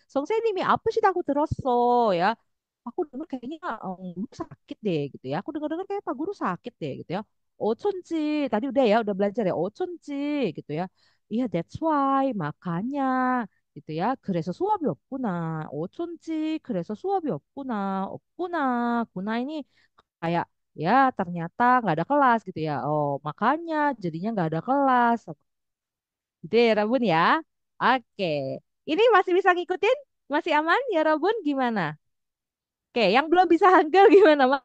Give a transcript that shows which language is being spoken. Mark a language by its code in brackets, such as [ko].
[ko] 선생님이 아프시다고 들었어 ya. [id] Aku dengar kayaknya guru sakit deh gitu ya. Aku dengar-dengar kayak Pak Guru sakit deh gitu ya. 어쩐지 tadi udah ya udah belajar ya. 어쩐지 gitu ya. Iya [en] that's why [id] makanya gitu ya. [ko] 그래서 수업이 없구나. 어쩐지 그래서 수업이 없구나. 없구나. [id] 구나 ini kayak ya ternyata nggak ada kelas gitu ya. Oh makanya jadinya nggak ada kelas. Gitu ya Rabun ya. Oke. Ini masih bisa ngikutin? Masih aman ya Robun? Gimana? Oke, yang belum bisa Hangul gimana?